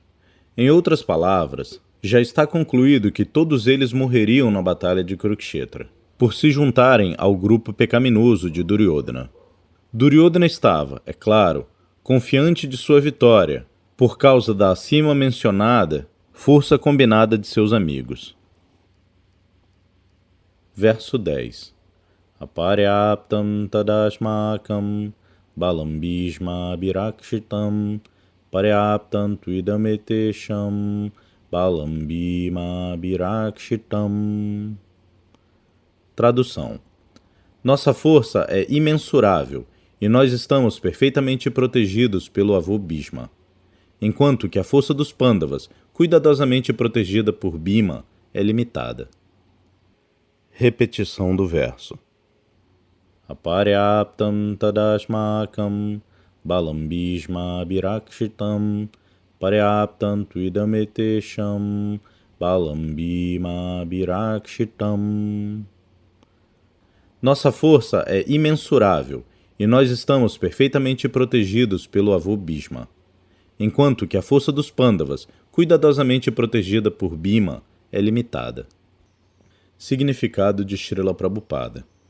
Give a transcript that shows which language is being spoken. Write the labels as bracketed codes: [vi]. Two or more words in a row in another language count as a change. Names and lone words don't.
[pt] Em outras palavras, já está concluído que todos eles morreriam na batalha de Kurukshetra, por se juntarem ao grupo pecaminoso de Duryodhana. Duryodhana estava, é claro, confiante de sua vitória, por causa da acima mencionada força combinada de seus amigos. Verso 10. [sa] Aparyaptam tadashmakam balam bhishma abhirakshitam Paryaptam tuidametesham balam bhima abhirakshitam. [pt] Tradução. Nossa força é imensurável e nós estamos perfeitamente protegidos pelo avô Bhishma, enquanto que a força dos Pandavas, cuidadosamente protegida por Bhima, é limitada. Repetição do verso. [sa] Aparyaptam tadashmakam balam bhishma abhirakshitam paryaptam tuidametesham balam bhima virakshitam. [pt] Nossa força é imensurável e nós estamos perfeitamente protegidos pelo avô Bhishma, enquanto que a força dos Pandavas, cuidadosamente protegida por Bhima, é limitada. Significado de Srila Prabhupada.